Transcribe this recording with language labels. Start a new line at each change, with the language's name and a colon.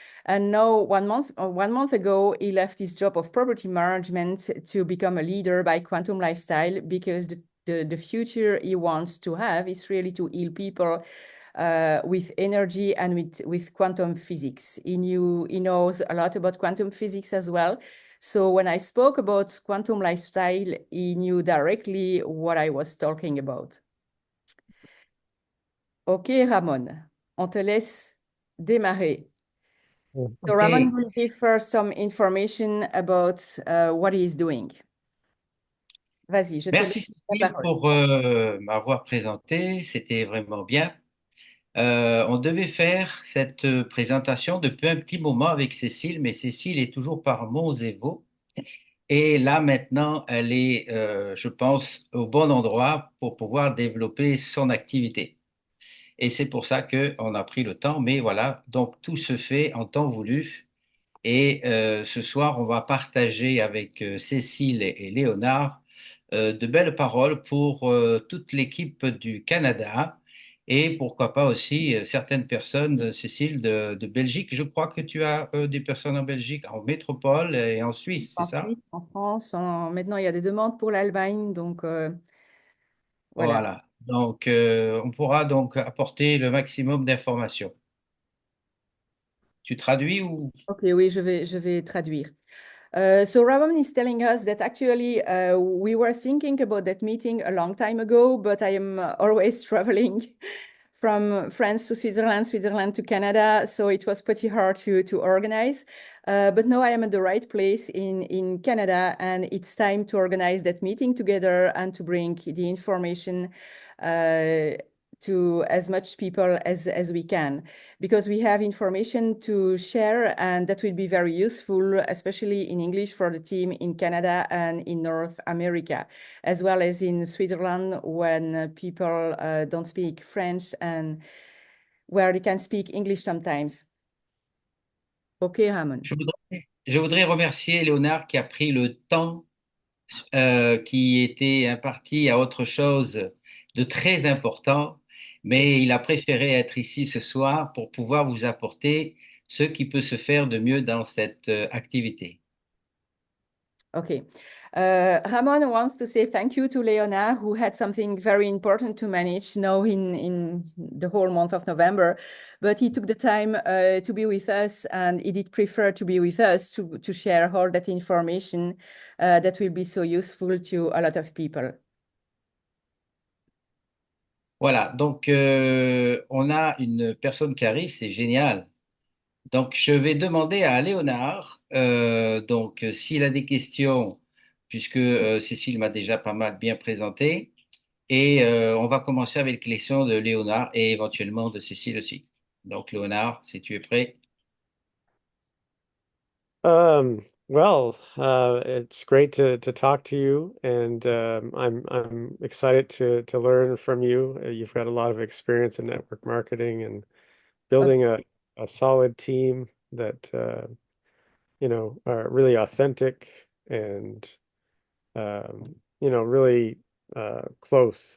English: And now 1 month ago, he left his job of property management to become a leader by Quantum Lifestyle because the future he wants to have is really to heal people with energy and with quantum physics. He knows a lot about quantum physics as well. So when I spoke about Quantum Lifestyle, he knew directly what I was talking about.
French: Ok, Ramon, on te laisse démarrer.
English: So Ramon Ok, will give first some information about what he is doing.
French: Vas-y, je te merci laisse la Cécile parole. pour m'avoir présenté, c'était vraiment bien. On devait faire cette présentation depuis un petit moment avec Cécile, mais Cécile est toujours par Monzévo. Et là maintenant, elle est, je pense, au bon endroit pour pouvoir développer son activité. Et c'est pour ça qu'on a pris le temps, mais voilà, donc tout se fait en temps voulu. Et ce soir, on va partager avec Cécile et Léonard de belles paroles pour toute l'équipe du Canada et pourquoi pas aussi certaines personnes, Cécile, de Belgique. Je crois que tu as des personnes en Belgique, en métropole et en Suisse, c'est En ça? Suisse, en France, maintenant il y a des demandes pour l'Allemagne, donc voilà. Voilà. Donc, on pourra donc apporter le maximum d'informations. Tu traduis ou? Ok, oui, je vais traduire.
English: So Ramon is telling us that actually we were thinking about that meeting a long time ago, but I am always traveling from France to Switzerland, Switzerland to Canada. So it was pretty hard to organize. But now I am at the right place in Canada, and it's time to organize that meeting together and to bring the information to as much people as we can, because we have information to share, and that will be very useful, especially in English for the team in Canada and in North America, as well as in Switzerland when people don't speak French and where they can speak English sometimes. Okay, Ramon.
French: Je voudrais remercier Léonard qui a pris le temps qui était imparti à autre chose de très important, mais il a préféré être ici ce soir pour pouvoir vous apporter ce qui peut se faire de mieux dans cette activité.
English: Okay. Ramon wants to say thank you to Leona, who had something very important to manage now in the whole month of November. But he took the time to be with us, and he did prefer to be with us to share all that information that will be so useful to a lot of people.
French: Voilà, donc on a une personne qui arrive, c'est génial. Donc je vais demander à Léonard, donc s'il a des questions, puisque Cécile m'a déjà pas mal bien présenté, et on va commencer avec les questions de Léonard et éventuellement de Cécile aussi. Donc Léonard, si tu es prêt.
English: It's great to talk to you, and I'm excited to learn from you. You've got a lot of experience in network marketing and building a solid team that are really authentic and really close.